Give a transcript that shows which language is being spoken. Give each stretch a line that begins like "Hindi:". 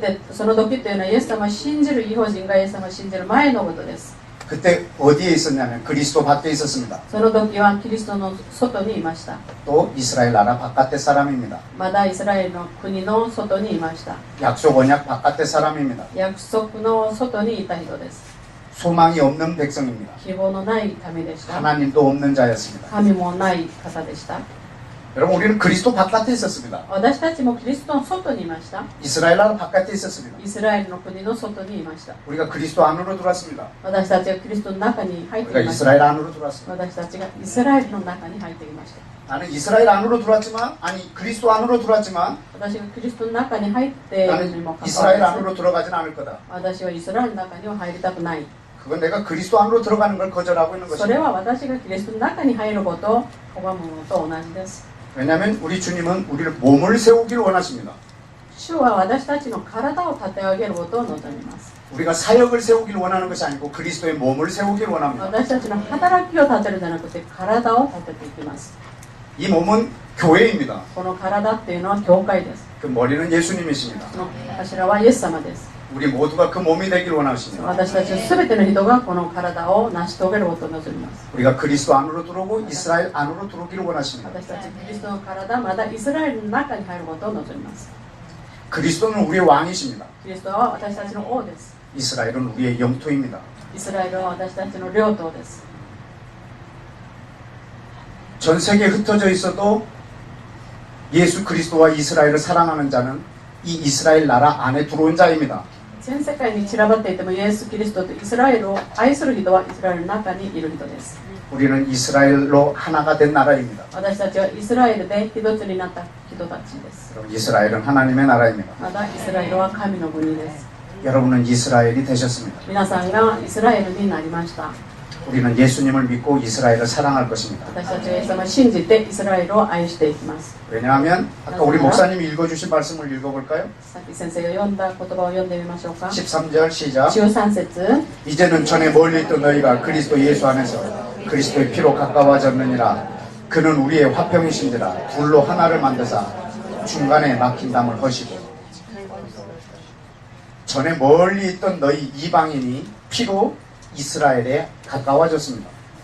Japanese: その時というのはイエス様を信じる異邦人がイエス様を信じる前のことです。
Korean: 그때 어디에 있었냐면 그리스도 밖에 있었습니다.
Japanese: その時はキリストの外にいました。
Korean: 또 이스라엘 나라 바깥의 사람입니다.
Japanese: まだイスラエルの国の外にいました。
Korean: 약속 언약 바깥의 사람입니다.
Japanese: 約束の外にいた人です。
Korean: 소망이 없는 백성입니다.
Japanese: 希望のない民でした。
Korean: 하나님도 없는 자였습니다.
Japanese: 神もない方でした。
Korean: 여러분 우리는 그리스도 바깥에 있었습니다.
Japanese: 私たちもキリストの外にいました。
Korean: 이스라엘 나라 바깥에 있었습니다.
Japanese: イスラエルの国の外にいました。
Korean: 우리가 그리스도 안으로 들어왔습니다.
Japanese: 私たちがキリストの中に入って
Korean: 우리가
Japanese: いました。
Korean: 이스라엘 안으로 들어왔습니다.
Japanese: 私たちがイスラエルの中に入っていました。
Korean: 나는 이스라엘 안으로 들어왔지만 그리스도 안으로 들어왔지만
Japanese: 私がキリストの中に入っているにもかか
Korean: 이스라엘
Japanese: わらず
Korean: 안으로 들어가진 않을 거다.
Japanese: 私はイスラエルの中には入りたくない。
Korean: 그건 내가 그리스도 안으로 들어가는 걸 거절하고 있는
Japanese: それ
Korean: 것입니다.
Japanese: は私がキリストの中に入ることを拒むのと同じです。
Korean: 왜냐하면 우리 주님은 우리를 몸을 세우기를 원하십니다.
Japanese: 主は私たちの体を立て上げることを望みます。
Korean: 우리가 사역을 세우기를 원하는 것이 아니고 그리스도의 몸을 세우기를 원합니다.
Japanese: 私たちの働きを立てるんじゃなくて体を立てていきます。
Korean: 이 몸은 교회입니다.
Japanese: この体っていうのは教会です。
Korean: 그 머리는 예수님이십니다.
Japanese: その頭はイエス様です。
Korean: 우리 모두가 그 몸이 되길 원하십니다.
Japanese: 私たち全ての人がこの体を成し遂げることを望みます。
Korean: 우리가 그리스도 안으로 들어오고 이스라엘 안으로 들어오기를 원하십니다.
Japanese: 私たちキリストの体、まだイスラエルの中に入ることを望みます。
Korean: 그리스도는 우리의 왕이십니다.
Japanese: キリストは私たちの王です。
Korean: 이스라엘은 우리의 영토입니다.
Japanese: イスラエルは私たちの領土です。
Korean: 전 세계에 흩어져 있어도 예수 그리스도와 이스라엘을 사랑하는 자는 이 이스라엘 나라 안에 들어온 자입니다.
Japanese: 全世界に散らばっていてもイエス・キリストとイスラエルを愛する人はイスラエルの中にいる人です。
Korean: 우리는 이스라엘로 하나가 된 나라입니다.
Japanese: 私たちはイスラエルで一つになった人たちです。
Korean: 그럼 이스라엘은 하나님의 나라입니다.
Japanese: またイスラエルは神の国です。
Korean: 여러분은 이스라엘이 되셨습니다.
Japanese: 皆さんがイスラエルになりました。
Korean: 우리는 예수님을 믿고 이스라엘을 사랑할 것입니다.
Japanese: 私たちはイエス様を信じてイスラエルを愛していきます。
Korean: 왜냐하면 아까 우리 목사님이 읽어주신 말씀을 읽어볼까요?
Japanese: さっき先生が読んだ言葉を読んでみましょうか。
Korean: 13절 시작.
Japanese: 13節
Korean: 이제는 전에 멀리 있던 너희가 그리스도 예수 안에서 그리스도의 피로 가까워졌느니라. 그는 우리의 화평이신지라. 둘로 하나를 만드사 중간에 막힌 담을 허시고. 전에 멀리 있던 너희 이방인이 피로 이스라엘에 가까워졌습니다.